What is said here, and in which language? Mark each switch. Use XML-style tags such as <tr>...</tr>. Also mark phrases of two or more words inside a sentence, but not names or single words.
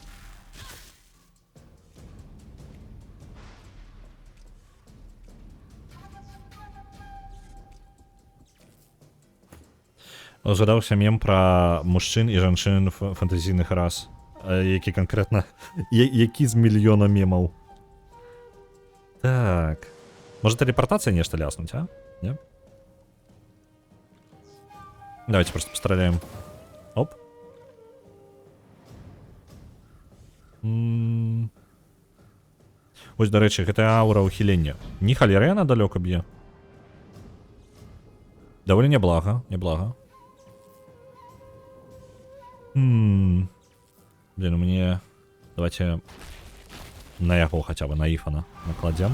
<be>Згадаўся мем пра мужчын і жанчын фантазійных рас. Які канкрэтна... Які з мільёна мемаў. Так. Можа тэлепартацыя нешта ляснуць, а? Не?</be> <ru>Давайте просто постреляем.</ru> <uk>Оп. Ось, до речі,</uk> <be>гэта аура ухілення. Ні халеры яна далёка б'е. Даволі неблага, неблага.</be> <ru>Блин, мне... Давайте на яго хотя бы, на Ифана накладем.</ru>